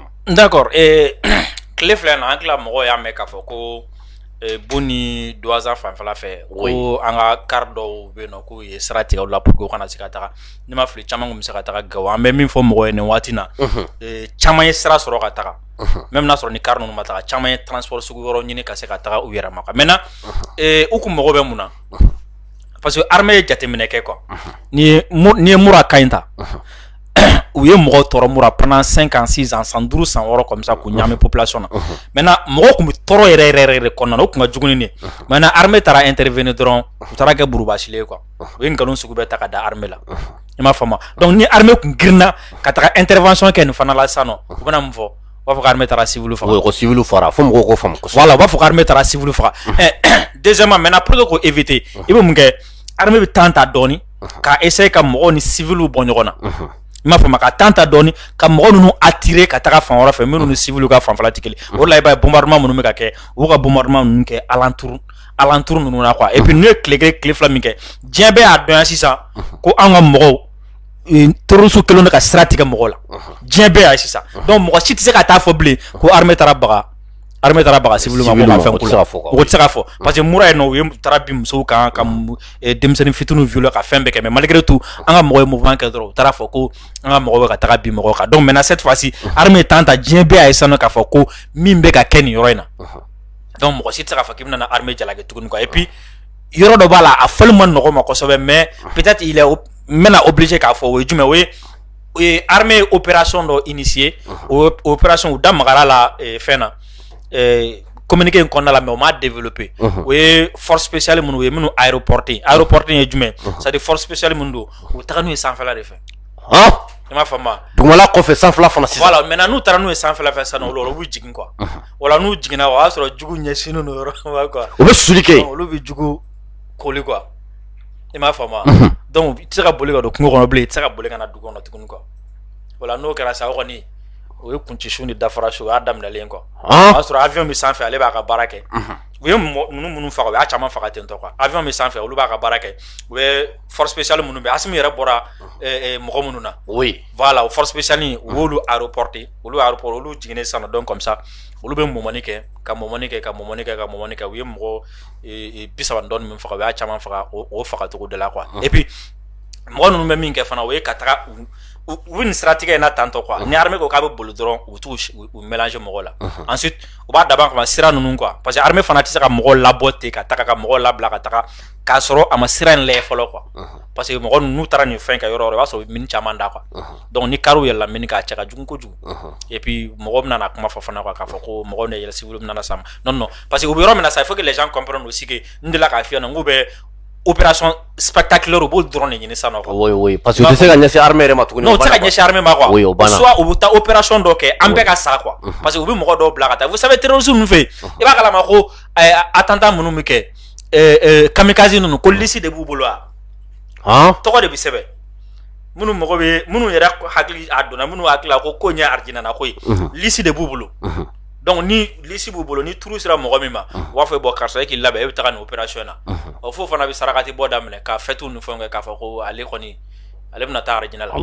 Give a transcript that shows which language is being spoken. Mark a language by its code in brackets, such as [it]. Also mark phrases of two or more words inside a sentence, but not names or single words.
[bm] D'accord tile filɛ na an tila mɔgɔw y'a mɛn k'a fɔ ko bon ni Douentza fanfɛla fɛ ko an ka car dɔw bɛ yen nɔ k'u ye sira tigɛ u la [fr] pour que [bm] u kana se ka taga ni ma fili caman kun bɛ se ka taga Gawo an bɛ min fɔ mɔgɔw ye nin waati na caman ye sira sɔrɔ ka taga même n'a sɔrɔ ni car ninnu ma taga caman ye transport sugu yɔrɔ ɲini ka se ka taga u yɛrɛ ma maintenant u kun mago bɛ mun na [fr] parce que [bm] armée ye jateminɛ kɛ quoi ni ye mura ka ɲi ta u ye mɔgɔw tɔɔrɔ mura [fr] pendant 5 ans 6 ans [bm] san 5 san 6 [fr] comme ça [bm] k'u ɲami population na maintenant mɔgɔw kun bɛ tɔɔrɔ yɛrɛ de kɔnɔna na o kun ka jugu ni nin maintenant armée taara intervenir dɔrɔn u taara kɛ burubasile ye quoi u ye nkalon sugu bɛɛ ta ka da armée la i m'a faamu donc ni armée kun girinna ka taga intervention kɛ nin fana la sisan nɔ u bɛna mun fɔ u b'a fɔ ko armée taara civil faga ko civil fara fo mɔgɔw k'o faamu kosɛbɛ voilà u b'a fɔ ko armée taara civil faga deuxièmement maintenant [fr] pour que [bm] k'o éviter i bɛ mun kɛ armée bɛ temps ta dɔɔni ka essayer ka mɔgɔw ni civil bɔ ɲɔgɔn na i m'a faamu ka temps ta dɔɔni ka mɔgɔw ninnu attirer ka taga fan wɛrɛ fɛ minnu ni civil ka fanfɛla tɛ kelen o de la i b'a ye bombardement minnu bɛ ka kɛ u b'u ka bombardement ninnu kɛ alentour ninnu na quoi [fr] et puis [bm] n'u ye tile kelen tile fila min kɛ diɲɛ bɛɛ y'a dɔn yan sisan ko an ka mɔgɔw terroriste kelen de ka sira tigɛ mɔgɔw la diɲɛ bɛɛ y'a ye sisan donc mɔgɔ si tɛ se ka taa fɔ bilen ko armée taara baga civil ma ko ka fɛn kula o tɛ se ka fɔ parce que mura ye nɔ u ye taara bin musow kan ka denmisɛnnin fitininw violer ka fɛn bɛɛ kɛ mais malgré tout an ka mɔgɔw ye mouvement kɛ dɔrɔn u taara fɔ ko an ka mɔgɔw bɛ ka taga bin mɔgɔw kan donc maintenant cette fois-ci armée temps ta diɲɛ bɛɛ y'a ye sisan nɔ k'a fɔ ko min bɛ ka kɛ nin yɔrɔ in na donc mɔgɔ si tɛ se k'a fɔ k'i bɛna armée jalaki tuguni quoi [fr] et puis [bm] yɔrɔ dɔ b'a la a fɔli ma nɔgɔ ma kosɛbɛ [fr] mais peut-être il est [bm] n bɛna obligé k'a fɔ o ye jumɛn o ye [fr] armée opération [bm] dɔ initier o opération u da magara la fɛn na communiqué in kɔnɔna la mais o m'a développé o ye [fr] force spéciale [bm] minnu ye minnu aéroporté ye jumɛn [fr] c'est-à-dire force spéciale [bm] minnu don u taga n'u ye sanfɛla de fɛ i m'a faamu dugumala kɔfɛ sanfɛla fana sisan voilà maintenant n'u taara n'u ye sanfɛla fɛ sisan olu bɛ jigin quoi wala n'u jiginna o y'a sɔrɔ jugu ɲɛsinnen don yɔrɔ quoi u bɛ suli kɛ olu bɛ jugu koli quoi i m'a faamu donc i tɛ se ka boli ka don kungo kɔnɔ bilen i tɛ se ka boli ka na dugu kɔnɔ tuguni quoi wala n'o kɛra sa o kɔni o ye kuncisiw ni dafarasu o y'a daminɛlen quoi o y'a sɔrɔ avion bɛ sanfɛ ale b'a ka baara kɛ u ye minnu faga u y'a caman faga ten tɔ quoi avion bɛ sanfɛ olu b'a ka baara kɛ u bɛ [fr] force spéciale [bm] minnu bɛ Asimi yɛrɛ bɔra mɔgɔ minnu na oui voilà [fr] o force spéciale [bm] u y'olu aéroporter olu jiginnen sisan [fr] donc comme ça [bm] olu bɛ mɔmɔni kɛ ka mɔmɔni kɛ u ye mɔgɔ 30 dɔɔni min faga u y'a caman faga o fagacogo de la quoi [fr] et puis [bm] mɔgɔ ninnu bɛ min kɛ fana o ye ka taga u bɛ nin siratigɛ in na tantɔ quoi ni armée ko k'a bɛ boli dɔrɔn u t'u mélanger mɔgɔw la ensuite u b'a dabɔ kama sira ninnu quoi [fr] parce que armée [bm] fana tɛ se ka mɔgɔw labɔ ten ka taga ka mɔgɔw labila ka taga k'a sɔrɔ a ma sira in lajɛ fɔlɔ quoi [fr] parce que [bm] mɔgɔ ninnu taara nin fɛn kɛ yɔrɔ o yɔrɔ i b'a sɔrɔ mini caman da quoi donc ni kariw yɛlɛla mini k'a cɛ ka jugu kojugu [fr] et puis [bm] mɔgɔw bɛna na kuma fɔ fana quoi k'a fɔ ko mɔgɔw ne yɛlɛ civil bɛna na sa [fr] non parce que [bm] u bɛ yɔrɔ min na sa [fr] il faut que les gens comprennent aussi que n [bm] delila k'a f'i ɲɛna n k'u bɛ [fr] opération spectaculaire [bm] u b'o dɔrɔn de ɲini sisan nɔ quoi [fr] oui parce que [bm] u tɛ se ka ɲɛsin armée yɛrɛ ma tuguni non u tɛ se ka ɲɛsin armée ma quoi oui o banna soit u bɛ taa opération dɔ kɛ an bɛɛ ka sa quoi [fr] parce que [bm] u bɛ mɔgɔ dɔw bila ka taa [fr] vous savez terroristes [bm] ninnu fɛ yen i b'a kalama ko attentat minnu bɛ kɛ kamikaze ninnu ko liste de b'u bolo wa tɔgɔ de bɛ sɛbɛn minnu yɛrɛ hakili a donna minnu hakili la ko ɲɛ arijinana ko ye liste de b'u bolo donc ni liste b'u bolo ni turu sera mɔgɔ min ma u b'a fɔ bon karisa e k'i labɛn e bɛ taga nin opération na o fo fana bɛ sarakati bɔ daminɛ ka fêtes ni fɛnw kɛ k'a fɔ ko ale kɔni ale bɛna taa arijinɛ la